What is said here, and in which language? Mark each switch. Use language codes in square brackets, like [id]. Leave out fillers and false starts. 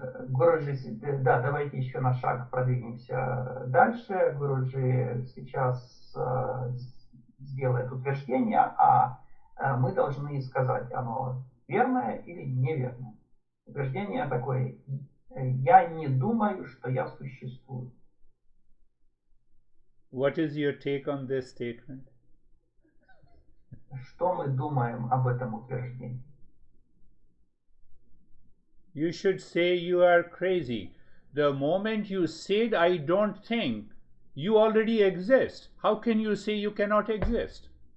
[ru] Гуруджи, да, давайте еще на шаг продвинемся дальше. Гуруджи сейчас сделает утверждение, а мы должны сказать, оно верное или неверное. Утверждение такое: я не думаю, что я существую. [en] What is your take on this statement? [ru] Что мы думаем об этом утверждении? [en] You should say you are crazy. The moment you said I don't think, you already exist. How can you say you cannot exist?